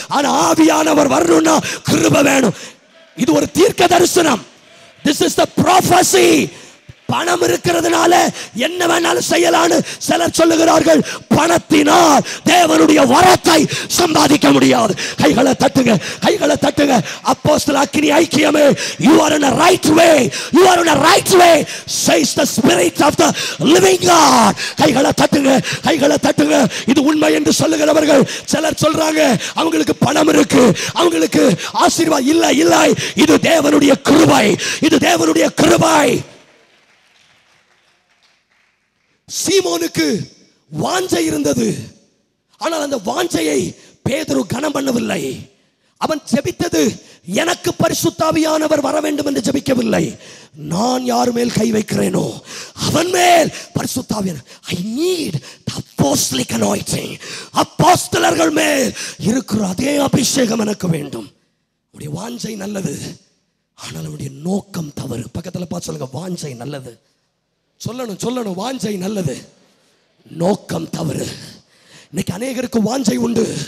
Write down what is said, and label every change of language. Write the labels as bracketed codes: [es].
[ta] ஆனா ஆவியானவர் வரணும்னா கிருபை வேணும். இது ஒரு தீர்க்க தரிசனம். [en] This is the prophecy. [ta] பணம் இருக்கிறதுனால என்ன வேணாலும் செய்யலான்னு சிலர் சொல்லுகிறார்கள். பணத்தினால் தேவனுடைய வரத்தை சம்பாதிக்க முடியாது. கைகளை தட்டுங்க, கைகளை தட்டுங்க. அப்போஸ்தல அக்கினி ஐக்கியமே, [en] you are in a right way, you are in a right way, says the spirit of the living God. [ta] கைகளை தட்டுங்க, கைகளை தட்டுங்க. இது உண்மை என்று சொல்லுகிறவர்கள் சிலர் சொல்றாங்க அவங்களுக்கு பணம் இருக்கு, அவங்களுக்கு ஆசீர்வாதம் இல்லை. இல்லை, இது தேவனுடைய கிருபை, இது தேவனுடைய கிருபை. சீமோனுக்கு வாஞ்சை இருந்தது, ஆனால் அந்த வாஞ்சையை பேதுரு கனம் பண்ணவில்லை. அவன் ஜெபித்தது எனக்கு பரிசுத்தாவியானவர் வர வேண்டும் என்று ஜெபிக்கவில்லை. நான் யார் மேல் கை வைக்கிறேனோ அவன் மேல் பரிசுத்தாவியானவர். [en] I need the apostolic anointing. [ta] அப்போஸ்தலர்கள் மேல் இருக்கிற அதே அபிஷேகம் எனக்கு வேண்டும். உடைய வாஞ்சை நல்லது, ஆனால் உடைய நோக்கம் தவறு. பக்கத்தில் பார்த்து சொல்லுங்க, வாஞ்சை நல்லது. சொல்லணும், வாஞ்சை நல்லது, நோக்கம் தவறு. இன்னைக்கு அநேகருக்கு வாஞ்சை உண்டு.